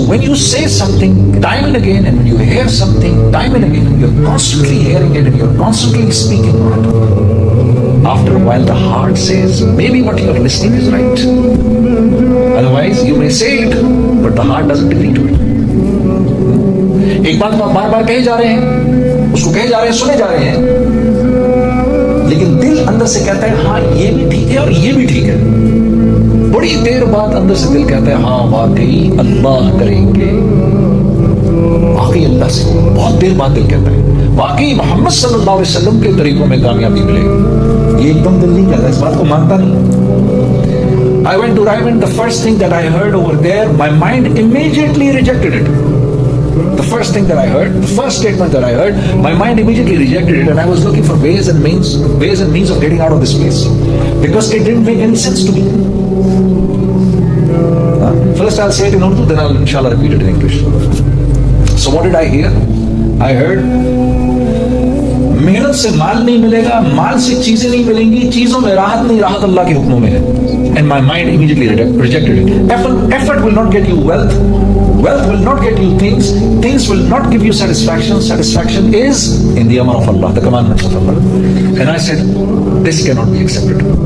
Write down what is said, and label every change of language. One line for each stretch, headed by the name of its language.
English: you say something time and again, and when you hear something time and again, and you're constantly hearing it and you're constantly speaking on it, after a while the heart says, maybe what you're listening is right. Otherwise, you may say it, but the heart doesn't agree to it.
Hindi: एक बात को आप बार बार कहे जा रहे हैं, उसको कहे जा रहे हैं, सुने जा रहे हैं, लेकिन दिल अंदर से कहता है हाँ ये भी ठीक है और ये भी ठीक है. बड़ी देर बाद अंदर से दिल कहता है हाँ वाकई अल्लाह करेंगे, वाकई अल्लाह से. बहुत देर बाद दिल कहता है वाकई मोहम्मद सल्लल्लाहु अलैहि वसल्लम के तरीकों में कामयाबी मिलेगी. ये एकदम दिल नहीं कहता, इस बात को मानता नहीं.
English: I went to Raivan. The first thing that I heard over there, my mind immediately rejected it. The first thing that I heard, the first statement that I heard, my mind immediately rejected it, and I was looking for ways and means of getting out of this place, because it didn't make any sense to me. First I'll say it in Urdu, then I'll inshallah repeat it in English. So what did I hear? I heard,
Hindi: मेहनत से माल नहीं मिलेगा, माल से चीजें नहीं मिलेंगी, चीजों में राहत नहीं, राहत अल्लाह के हुक्मों में है.
English: And my mind immediately rejected it. Effort will not get you wealth. Wealth will not get you things. Things will not give you satisfaction. Satisfaction is in the amr of Allah, the commandments of Allah. And I said, this cannot be accepted.